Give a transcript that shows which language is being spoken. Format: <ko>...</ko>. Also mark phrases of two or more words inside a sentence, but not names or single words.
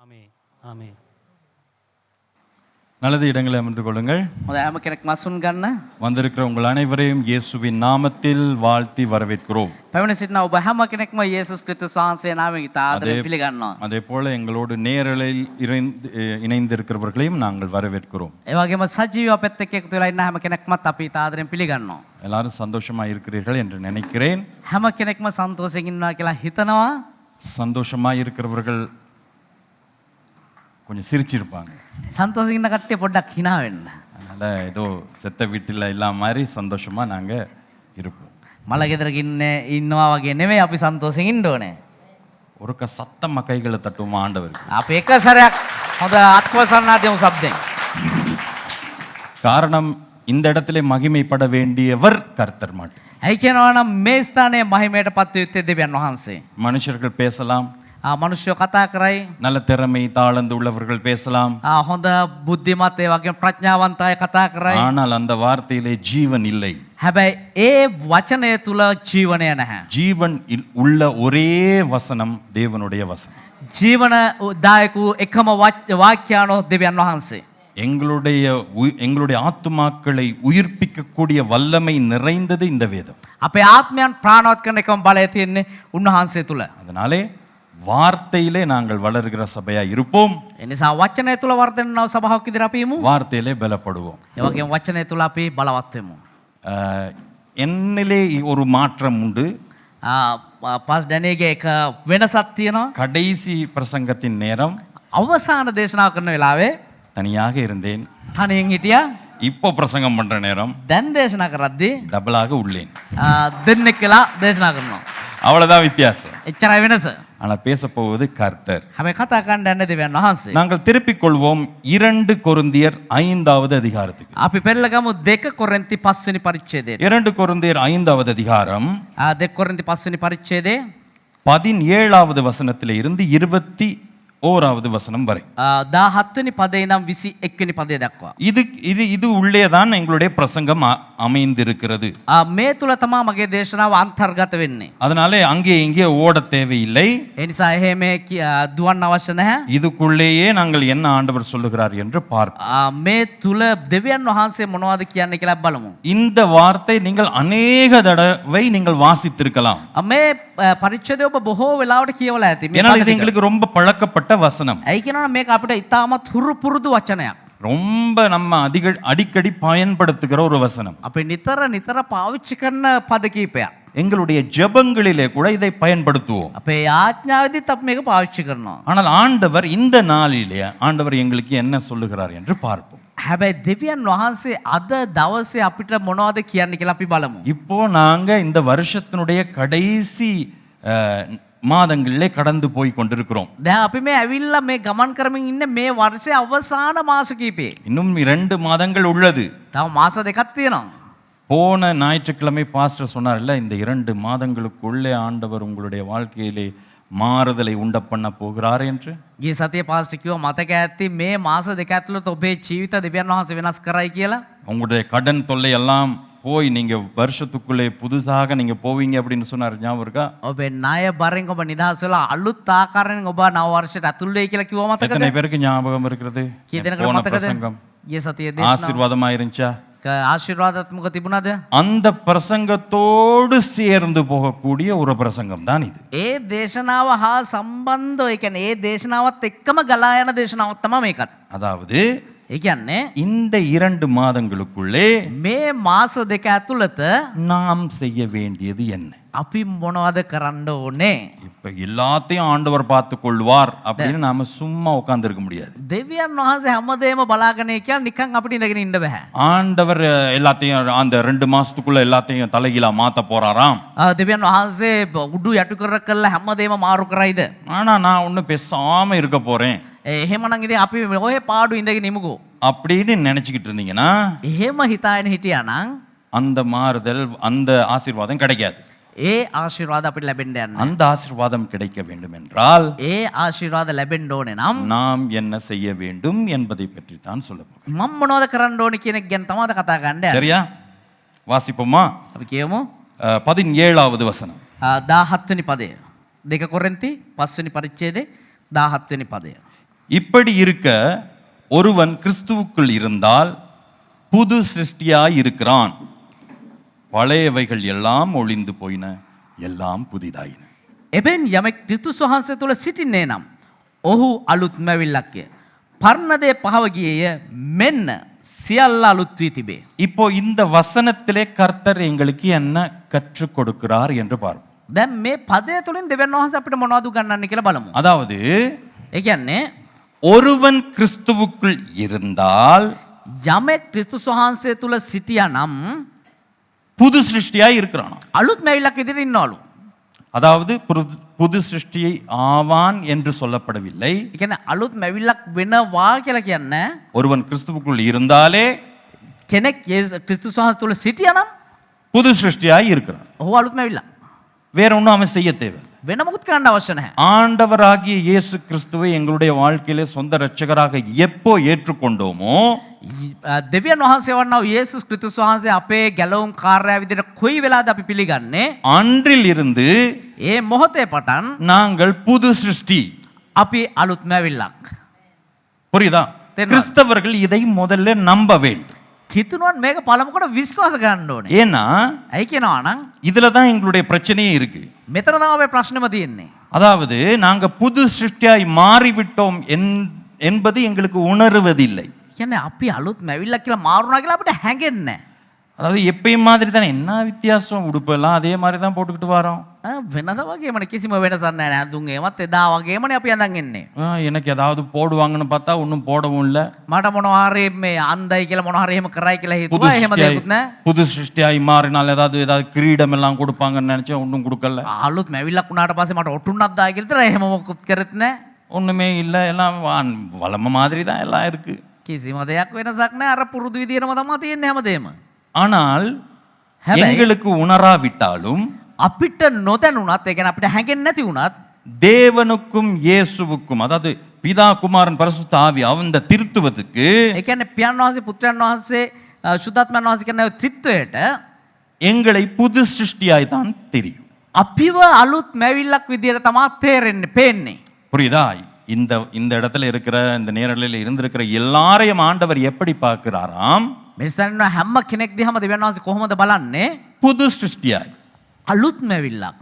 <ta>ஆமே ஆமே. நல்லது, இடங்களை அமர்ந்து கொள்ளுங்கள்.</ta> <si>හොඳ හැම කෙනෙක් මසුන් ගන්න.</si> <ta>வந்திருக்கிற உங்கள் அனைவரையும் இயேசுவின் நாமத்தில் வாழ்த்தி வரவேற்கிறோம்.</ta> <si>පැමිණ සිටින ඔබ හැම කෙනෙක්ම යේසුස් ක්‍රිස්තුස් වහන්සේ නාමයෙන් ඉතා ආදරයෙන් පිළිගන්නවා.</si> <ta>அதே போல எங்களோடு நேரலையில் இணைந்திருக்கிறவர்களையும் நாங்கள் வரவேற்கிறோம்.</ta> <si>ඒ වගේම සජීව අපෙත් එක්ක එකතු වෙලා ඉන්න හැම කෙනෙක්මත් අපි ඉතා ආදරයෙන් පිළිගන්නවා.</si> <ta>எல்லாரும் சந்தோஷமா இருக்கிறீர்கள் என்று நினைக்கிறேன்.</ta> <si>හැම කෙනෙක්ම සන්තෝෂයෙන් ඉන්නවා කියලා හිතනවා.</si> <ta>சந்தோஷமா இருக்கிறவர்கள் கொஞ்சம் சிரிச்சிருப்பாங்க.</ta> <si>සන්තෝෂයෙන් ඉන්න කට්ටිය පොඩ්ඩක් hina වෙන්න.</si> <ta>அதனால ஏதோ செத்த வீட்டில் இல்லாம மாதிரி சந்தோஷமா நாங்க இருப்போம்.</ta> <si>මල ගෙදරක ඉන්නවා වගේ නෙමෙයි අපි සන්තෝෂයෙන් ඉන්න ඕනේ.</si> <ta>ஒருக்க சத்தமா கைகளை தட்டுவோமா ஆண்டவருக்கு.</ta> <si>අපි එක සැරයක් හොඳ ආත්මසන්නාදයම සබ්දෙන්.</si> <ta>காரணம், இந்த இடத்திலே மகிமைப்பட வேண்டியவர் கர்த்தர் மட்டும்.</ta> <si>ඇයි කියනවා නම් මේ ස්ථානයේ මහිමයට පත් යුත්තේ දෙවියන් වහන්සේ.</si> <ta>மனுஷர்கள் பேசலாம்,</ta> <si>මනුෂ්‍යෝ කතා කරයි.</si> <ta>நல்ல திறமை தாளந்து உள்ளவர்கள் பேசலாம்.</ta> <si>හොඳ බුද්ධිමත් ඒ වගේම ප්‍රඥාවන්ත අය කතා කරයි.</si> <ta>ஆனால் அந்த வார்த்தையிலே ஜீவன் இல்லை.</ta> <si>හැබැයි ඒ වචනය තුල ජීවනය නැහැ.</si> <ta>ஜீவன் உள்ள ஒரே வசனம் தேவனுடைய வசனம்.</ta> <si>ජීවනදායක වූ එකම වාක්‍යානෝ දෙවියන් වහන්සේ.</si> <ta>எங்களுடைய ஆத்துமாக்களை உயிர்ப்பிக்கக்கூடிய வல்லமை நிறைந்தது இந்த வேதம்.</ta> <si>අපේ ආත්මයන් ප්‍රාණවත් කරන එකම බලය තියෙන්නේ උන්වහන්සේ තුල.</si> <ta>அதனாலே வார்த்தையிலே நாங்கள் வளர்கிற சபையா இருப்போம்.</ta> <si>ඒ නිසා වචනය තුල වර්ධනය වන සභාවක් ඉදිරිය අපි යමු.</si> <ta>வார்த்தையிலே பலப்படுவோம்.</ta> <si>ඒ වගේම වචනය තුල අපි බලවත් වෙමු.</si> <ta>என்னிலே ஒரு மாற்றம் உண்டு.</ta> <si>පාස් ඩැනීගේ එක වෙනසක් තියෙනවා.</si> <ta>கடைசி பிரசங்கத்தின் நேரம்</ta> <si>අවසාන දේශනාව කරන වෙලාවේ</si> <ta>தனியாக இருந்தேன்.</ta> <si>තනියෙන් හිටියා.</si> <ta>இப்போ பிரசங்கம் பண்ற நேரம்</ta> <si>දැන් දේශනා කරද්දී</si> <ta>டபுளாக உள்ளேன்.</ta> <si>දෙන්නෙක් කියලා දේශනා කරනවා.</si> <ta>அவ்வளவுதான் வித்தியாசம்.</ta> <si>එච්චරයි වෙනස.</si> <ta>ஆனால் பேச போவது கர்த்தர்.</ta> <si>හැබැයි කතා කරන්න යන්නේ දෙවියන් වහන්සේ.</si> <ta>நாங்கள் திருப்பிக் கொள்வோம் 2 கொரிந்தியர் 5வது அதிகாரத்துக்கு.</ta> <si>අපි පෙරලගමු 2 කොරින්ති 5 වෙනි පරිච්ඡේදයට.</si> <ta>2 கொரிந்தியர் 5வது அதிகாரம்</ta> <si>2 කොරින්ති 5 වෙනි පරිච්ඡේදයේ</si> <ta>17வது வசனத்திலே இருந்து 21வது வசனம் வரை.</ta> <si>17 වෙනි පදේ ඉඳන් 21 වෙනි පදේ දක්වා.</si> <ta>இது உள்ளே தான் எங்களுடைய பிரசங்கம் அமைந்திருக்கிறது.</ta> <si>මේ තුල තමයි මගේ දේශනාව අන්තර්ගත වෙන්නේ.</si> <ta>அதனாலே அங்கே இங்கே ஓட தேவையில்லை.</ta> <si>ඒ නිසා එහෙම දුවන්න අවශ්‍ය නැහැ.</si> <ta>இதுக்குள்ளேயே நாங்கள் என்ன ஆண்டவர் சொல்லுகிறார் என்று பார்ப்போம்.</ta> <si>මේ තුල දෙවියන් වහන්සේ මොනවද කියන්නේ කියලා බලමු.</si> <ta>இந்த வார்த்தை நீங்கள் அநேக தடவை நீங்கள் வாசித்திருக்கலாம்.</ta> <si>මේ පරිච්ඡේදය ඔබ බොහෝ වෙලාවට කියවලා ඇති.</si> <ta>ஏன்னா இது எங்களுக்கு ரொம்ப பழக்கப்பட்ட வசனம்.</ta> <si>ඇයි කියනවනම් මේක අපිට ඉතාමත් හුරු පුරුදු වචනයක්.</si> <ta>ரொம்ப நம்ம அடிக்கடி பயன்படுத்துகிற ஒரு வசனம்.</ta> <si>අපි නිතර පාවිච්චි කරන පද කීපයක්.</si> <ta>எங்களுடைய ஜெபங்களிலே கூட இதை பயன்படுத்துவோம்.</ta> <si>අපේ යාඥාවෙදිත් අපි මේක පාවිච්චි කරනවා.</si> <ta>ஆனால் ஆண்டவர் இந்த நாளிலே ஆண்டவர் எங்களுக்கு என்ன சொல்லுகிறார் என்று பார்ப்போம்.</ta> <si>හැබැයි දෙවියන් වහන්සේ අද දවසේ අපිට මොනවද කියන්නේ කියලා අපි බලමු.</si> <ta>இப்போ நாங்க இந்த வருஷத்தினுடைய கடைசி மாதங்களிலே கடந்து போய் கொண்டிருக்கிறோம்.</ta> <si>දැන් අපි මේ ඇවිල්ලා මේ ගමන් කරමින් ඉන්නේ මේ වර්ෂයේ අවසාන මාස කීපේ.</si> <ta>இன்னும் 2 மாதங்கள் உள்ளது.</ta> <si>තව මාස දෙකක් තියෙනවා.</si> <ta>போன ஞாயிற்றுக்கிழமை பாஸ்டர் சொன்னார்ல, இந்த 2 மாதங்களுக்குள்ளே ஆண்டவர் உங்களுடைய வாழ்க்கையிலே மாறுதலை உண்ட பண்ண போகிறார் என்று.</ta> <si>ගිය සතියේ පාස්ටර් කිව්වා මතක ඇති මේ මාස දෙක ඇතුළත ඔබේ ජීවිත දෙවියන් වහන්සේ වෙනස් කරයි කියලා.</si> <ta>உங்களுடைய கடன் தொல்லை எல்லாம் போய் நீங்க வருஷத்துக்குள்ளே புதுசாக நீங்க போவீங்க அப்படின்னு சொன்னார். ஞாபகம் இருக்கா?</ta> <si>ඔබේ ණය බරෙන් ඔබ නිදහස් වෙලා අලුත් ආකාරයෙන් ඔබ නව වර්ෂයට ඇතුල් වෙයි කියලා කිව්වා මතකද?</si> <ta>எத்தனை பேருக்கு ஞாபகம் இருக்கிறது?</ta> <si>කී දෙනෙකුට</si> <ta>போன</ta> <si>මතකද?</si> <ta>பிரசங்கம்</ta> <si>ගිය සතියේ දේශනාව</si> <ta>ஆசீர்வாதமா இருந்துச்சா?</ta> <si>ආශිර්වාදාත්මක තිබුණාද?</si> <ta>அந்த பிரசங்கத்தோடு சேர்ந்து போகக்கூடிய ஒரு பிரசங்கம் தான் இது.</ta> <si>ඒ දේශනාව හා සම්බන්ධව ඒ කියන්නේ ඒ දේශනාවත් එක්කම ගලා යන දේශනාවක් තමයි මේකත්.</si> <ta>அதாவது</ta> <si>ඒ කියන්නේ</si> <ta>இந்த 2 மாதங்களுக்குள்ளே</ta> <si>මේ මාස දෙක ඇතුළත</si> <ta>நாம் செய்ய வேண்டியது என்ன?</ta> <si>අපි මොනවද කරන්න ඕනේ?</si> <ta>இப்ப எல்லாத்தையும் ஆண்டவர் பார்த்துக் கொள்வார் அப்படின்னு நாம சும்மா உட்கார்ந்து இருக்க முடியாது.</ta> <si>දෙවියන් වහන්සේ හැමදේම බලාගෙන කියලා නිකන් අපිට ඉඳගෙන ඉන්න බෑ.</si> <ta>ஆண்டவர் எல்லாத்தையும் அந்த 2 மாசத்துக்குள்ள எல்லாத்தையும் தலைகீழா மாத்த போறாராம்.</ta> <si>දෙවියන් වහන්සේ උඩු යටු කරලා හැමදේම මාරු කරයිද?</si> <ta>ஆனா நான் ஒன்னும் பேசாம இருக்க போறேன்</ta> <si>එහෙමනම් ඉතින් අපි ඔය පාඩු ඉඳගෙන ඉමුකෝ.</si> <ta>அப்படின்னு நினைச்சுக்கிட்டு இருந்தீங்கன்னா</ta> <si>එහෙම හිතාගෙන හිටියානම්</si> <ta>அந்த மாறுதல், அந்த ஆசீர்வாதம் கிடைக்காது.</ta> <si>ඒ ආශිර්වාද අපිට ලැබෙන්න යන්නේ.</si> <ta>அந்த ஆசீர்வாதம் கிடைக்க வேண்டும் என்றால்</ta> <si>ඒ ආශිර්වාද ලැබෙන්න ඕනේ නම්</si> <ta>நாம் என்ன செய்ய வேண்டும் என்பதை பற்றி தான் சொல்ல போகிறேன்.</ta> <si>මම මොනවද කරන්න ඕනේ කියන එක ගැන තමයි කතා කරන්න යන්නේ.</si> <ta>சரியா? வாசிப்போமா?</ta> <si>අපි කියමු</si> <ta>17வது வசனம்.</ta> <si>17 වෙනි පදය. 2 කොරින්ති 5 වෙනි පරිච්ඡේදයේ 17 වෙනි පදය.</si> <ta>இப்படி இருக்க ஒருவன் கிறிஸ்துவுக்குள் இருந்தால் புது சிருஷ்டியாய் இருக்கிறான், பழையவைகள் எல்லாம் ஒளிந்து போயின, எல்லாம் புதிதாயின.</ta> <si>එබැන් යමෙක් ක්‍රිස්තුස් වහන්සේ තුළ සිටින්නේ නම් ඔහු අලුත් මැවිල්ලක්ය. පරණදේ පහව ගියේය, මෙන්න සියල්ල අලුත් වී තිබේ.</si> <ta>இப்போ இந்த வசனத்திலே கர்த்தர் எங்களுக்கு என்ன கற்றுக் கொடுக்கிறார் என்று பார்ப்போம்.</ta> <si>දැන් මේ පදය තුළින් දෙවියන් වහන්සේ අපිට මොනවද උගන්වන්නේ කියලා බලමු.</si> <ta>அதாவது</ta> <si>ඒ කියන්නේ</si> <ta>ஒருவன் கிறிஸ்துவுக்குள் இருந்தால்</ta> <si>යමෙක් ක්‍රිස්තුස් වහන්සේ තුළ සිටියා නම්</si> <ta>புது சிருஷ்டியாய் இருக்கிறான்.</ta> <si>අලුත් මැවිල්ලක් විදිහට ඉන්නවලු.</si> <ta>அதாவது புது சிருஷ்டியை ஆவான் என்று சொல்லப்படவில்லை.</ta> <si>ඒ කියන්නේ අලුත් මැවිල්ලක් වෙනවා කියලා කියන්නේ</si> <ta>ஒருவன் கிறிஸ்துவுக்குள் இருந்தாலே</ta> <si>කෙනෙක් ක්‍රිස්තුස් වහන්සේ තුළ සිටියා නම්</si> <ta>புது சிருஷ்டியாய் இருக்கிறான்.</ta> <si>ඔහු අලුත් මැවිල්ලක්.</si> <ta>வேற ஒன்றும் அவன் செய்ய தேவை.</ta> <si>වෙන මොකුත් කරන්න අවශ්‍ය නැහැ.</si> <ta>ஆண்டவராகிய இயேசு கிறிஸ்துவை எங்களுடைய வாழ்க்கையிலே சொந்த இரட்சகராக எப்போ ஏற்றுக்கொண்டோமோ</ta> <si>දෙවියන් වහන්සේ වන්නා වූ යේසුස් ක්‍රිස්තුස් වහන්සේ අපේ ගැලවුම් කාර්යය විදිහට කොයි වෙලාවද අපි පිළිගන්නේ?</si> <ta>அன்றில் இருந்து</ta> <si>ඒ මොහොතේ පටන්</si> <ta>நாங்கள் புது சிருஷ்டி.</ta> <si>අපි අලුත් මැවිල්ලක්.</si> <ta>புரியுதா? தெரியல. கிறிஸ்தவர்கள் இதை முதல்ல நம்ப வேண்டும்.</ta> <si>හිතුනොත් මේක පළමුකොට විශ්වාස ගන්න ඕනේ.</si> <ta>ஏன்னா</ta> <si>ඇයි කියනවා නම්</si> <ta>இதுல தான் எங்களுடைய பிரச்சனையே இருக்கு.</ta> <si>මෙතන තමයි අපේ ප්‍රශ්නෙම තියෙන්නේ.</si> <ta>அதாவது நாங்க புது சிருஷ்டியாய் மாறிவிட்டோம் என்பது எங்களுக்கு உணர்வதில்லை.</ta> <si>කියන්නේ අපි අලුත් මැවිල්ලක් කියලා මාරුණා කියලා අපිට හැඟෙන්නේ නැහැ.</si> <ta>அதாவது எப்பயும் மாதிரி தானே, என்ன வித்தியாசம், உடுப்பெல்லாம் அதே மாதிரி தான் போட்டுக்கிட்டு வரோம்.</ta> <si>වෙනද වගේමනේ කිසිම වෙනසක් නැහැ. අඳුන් ඒවත් එදා වගේමනේ අපි අඳන් එන්නේ.</si> <ta>எனக்கு ஏதாவது போடுவாங்கன்னு பார்த்தா ஒன்றும் போடவும் இல்லை.</ta> <si>මට මොනවා හරි මේ අන්දයි කියලා මොනවා හරි එහෙම කරයි කියලා හිතුවා. එහෙම දෙයක්වත් නැහැ.</si> <ta>புது சிருஷ்டியாய் மாறினால் ஏதாவது கிரீடம் எல்லாம் கொடுப்பாங்கன்னு நினைச்சேன், ஒன்றும் கொடுக்கல.</ta> <si>අලුත් මැවිල්ලක් වුණාට පස්සේ මට ඔටුන්නක් දායි කියලා එහෙම මොකුත් කරෙත් නැහැ.</si> <ta>ஒண்ணுமே இல்லை, எல்லாம் வளம மாதிரி தான் எல்லாம் இருக்கு.</ta> <si>කිසිම දෙයක් වෙනසක් නැහැ. අර පුරුදු විදියටම තමයි තියෙන්නේ හැමදේම.</si> <ta>ஆனால்</ta> <si>හැබැයි</si> <ta>எங்களுக்கு உணராவிட்டாலும்</ta> <si>අපිට නොදැනුණත් ඒ කියන්නේ අපිට හැඟෙන්නේ නැති වුණත්</si> <ta>தேவனுக்கும் இயேசுவுக்கும், அதாவது பிதா குமாரன் பரிசுத்த ஆவி அந்த திருத்துவத்துக்கு</ta> <si>ඒ කියන්නේ පියාණන් වහන්සේ පුත්‍රයන් වහන්සේ සුද්ධාත්මයන් වහන්සේ කියන ත්‍රිත්වයට</si> <ta>எங்களை புது சிருஷ்டியாய் தான் தெரியும்.</ta> <si>අපිව අලුත් මැවිල්ලක් විදියට තමයි තේරෙන්නේ, පේන්නේ.</si> <ta>புரியுதா? இந்த இந்த இடத்துல இருக்கிற இந்த நேரலையில் இருந்திருக்கிற எல்லாரையும் ஆண்டவர் எப்படி பார்க்கிறாராம்?</ta> <si>මෙස්තන හැම කෙනෙක් දිහාම දෙවියන් වහන්සේ කොහොමද බලන්නේ?</si> <ta>புது சிருஷ்டியாய்.</ta> <si>අලුත් මැවිල්ලක්.</si>